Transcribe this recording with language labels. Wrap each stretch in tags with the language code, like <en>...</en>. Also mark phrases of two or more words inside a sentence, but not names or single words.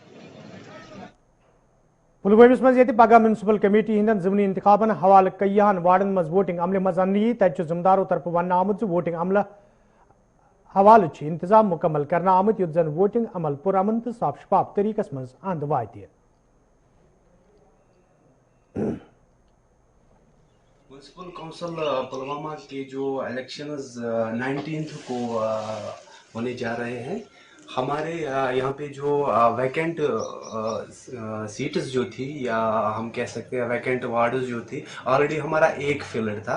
<ks>पुलवामा मज ये पगह</ks> <en>municipal committee</en> <ks>हिंदन ज़िमनी इंतखाबन हवाले कईयान वार्डन मज वोटिंग अमल मज अन्नी तत जिम्मेदारों तरफ वन आमुत वोटिंग अमल हवाले इंतजाम मुकम्मल करना आमुत युत जन वोटिंग अमल पुरअमन तो साफ शफाफ तरीकस मज अंद वात.</ks> <en>municipal council</en> <hi>पुलवामा के जो इलेक्शंस 19th को होने जा रहे हैं, हमारे यहाँ पे जो</hi> <en>vacant seats</en> <hi>जो थी, या हम कह सकते हैं</hi> <en>vacant wards</en> <hi>जो थी, ऑलरेडी हमारा एक फिलर था.</hi>